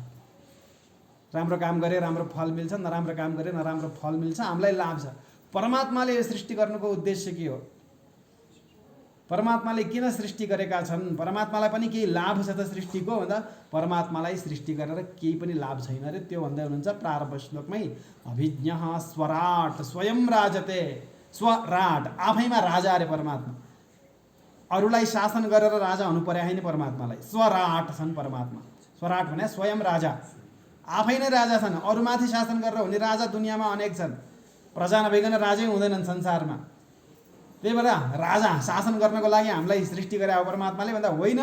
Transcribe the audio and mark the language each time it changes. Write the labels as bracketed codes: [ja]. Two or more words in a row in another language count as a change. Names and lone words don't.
[ne] राम्रो काम गरे राम्रो फल मिल्छ, नराम्रो काम गरे नराम्रो फल मिल्छ, हामीलाई लाभ छ। परमात्माले यो सृष्टि गर्नुको उद्देश्य के हो? परमात्माले किन सृष्टि गरेका छन्? परमात्मालाई पनि केही लाभ छ त सृष्टिको भन्दा परमात्मालाई सृष्टि गरेर केही पनि लाभ छैन अरे। त्यो भन्दै हुनुहुन्छ प्रारम्भ श्लोकमै, [sa] अभिज्ञ स्वराट स्वयं राजते। [ne] स्वराट आफैमा राजा अरे परमात्मा। अरूलाई शासन गरेर राजा हुनु पर्या होइन परमात्मालाई। स्वराट छन् परमात्मा। स्वराट भने स्वयं राजा, आफै नै राजा छन्। अरूमाथि शासन गरेर हुने राजा दुनियाँमा अनेक छन्। प्रजा नभइकन राजै हुँदैनन् संसारमा। त्यही भएर राजा शासन गर्नको लागि हामीलाई सृष्टि गरे हो परमात्माले भन्दा होइन।